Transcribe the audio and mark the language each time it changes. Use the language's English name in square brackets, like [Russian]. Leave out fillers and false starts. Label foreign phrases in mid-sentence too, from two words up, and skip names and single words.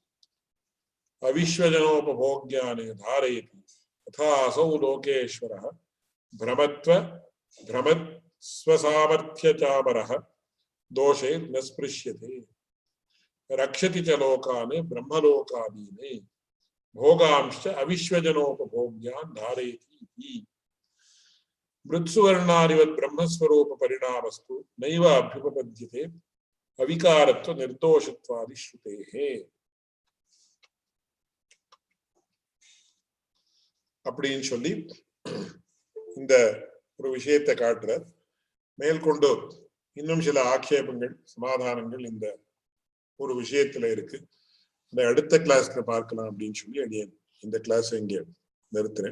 [Sanskrit] अविश्वजनोपभोग्यानि धारयति तथा असौ लोकेश्वरः भ्रमत् स्वसामर्थ्यचामरः दोषैर्न स्पृश्यते रक्षति च लोकान् ब्रह्मलोकादीन् भोगांश्च अविश्वजनोपभोग्यान् धारयति मृत्सुवर्णादिवत् ब्रह्मस्वरूप परिणामस्तु नैव अभ्युपपद्यते अविकारत्व निर्दोषत्वादि श्रुतेः. [Tamil] அப்படின்னு சொல்லி இந்த ஒரு விஷயத்தை காட்டுறார். மேற்கொண்டு இன்னும் சில ஆட்சேபங்கள் சமாதானங்கள் இந்த ஒரு விஷயத்துல இருக்கு. இந்த அடுத்த கிளாஸ்ல பார்க்கலாம் அப்படின்னு சொல்லி இந்த கிளாஸ் இங்க நிறுத்துறேன்.